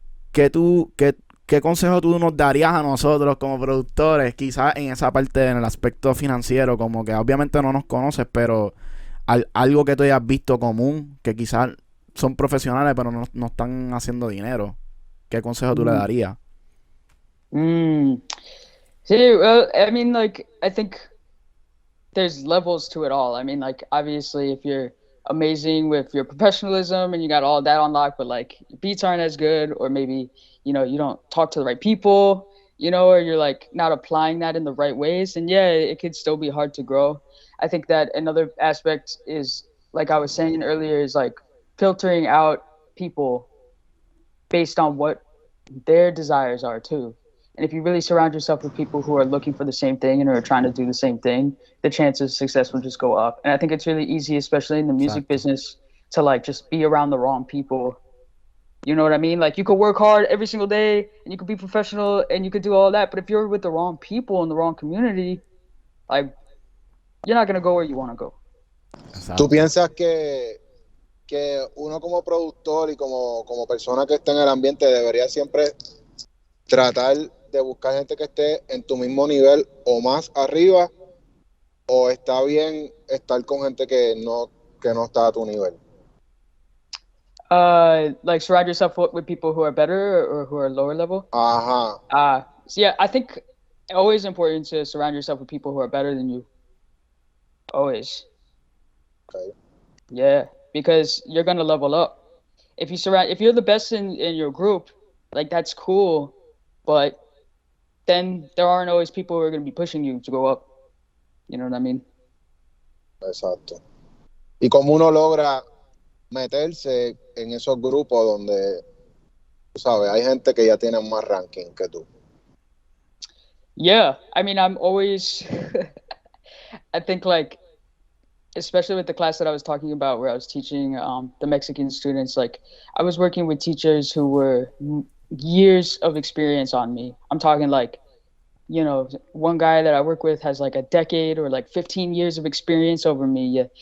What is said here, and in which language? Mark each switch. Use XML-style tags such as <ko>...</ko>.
<es>¿Qué consejo tú nos darías a nosotros como productores, quizás en esa parte, en el aspecto financiero, como que obviamente no nos conoces, pero algo que tú hayas visto común, que quizás son profesionales pero no están haciendo dinero? ¿Qué consejo tú le Mm. darías? Mm.</es> <en>See, well, I mean, like, I think there's levels to it all. I mean, like, obviously, if you're amazing with your professionalism and you got all that on lock, but like your beats aren't as good, or maybe, you don't talk to the right people, or you're like not applying that in the right ways, and yeah, it could still be hard to grow. I think that another aspect is, like I was saying earlier, is like filtering out people based on what their desires are too. And if you really surround yourself with people who are looking for the same thing and are trying to do the same thing, the chances of success will just go up. And I think it's really easy, especially in the music</en> <es>Exacto.</es> <en>business, to like just be around the wrong people. You know what I mean? Like, you could work hard every single day and you could be professional and you could do all that, but if you're with the wrong people in the wrong community, like, you're not gonna go where you want to go.</en> <es>¿Tú Exacto. piensas que uno como productor y como persona que está en el ambiente debería siempre tratar de buscar gente que esté en tu mismo nivel o más arriba, o está bien estar con gente que no está a tu nivel?</es> <en>Like, surround yourself with people who are better or who are lower level.</en> <es>Ajá.</es> <en>So yeah, I think always important to surround yourself with people who are better than you. Always. Okay. Yeah, because you're gonna level up. If you're the best in your group, like, that's cool, but then there aren't always people who are gonna be pushing you to go up. You know what I mean?</en> <es>Exacto. ¿Y cómo uno logra meterse en esos grupos donde, tú sabes, hay gente que ya tiene más ranking que tú?</es> <en>Yeah, I mean, I'm always I think, like, especially with the class that I was talking about where I was teaching the Mexican students, like, I was working with teachers who were years of experience on me. I'm talking, like, one guy that I work with has like a decade or like 15 years of experience over me.</en>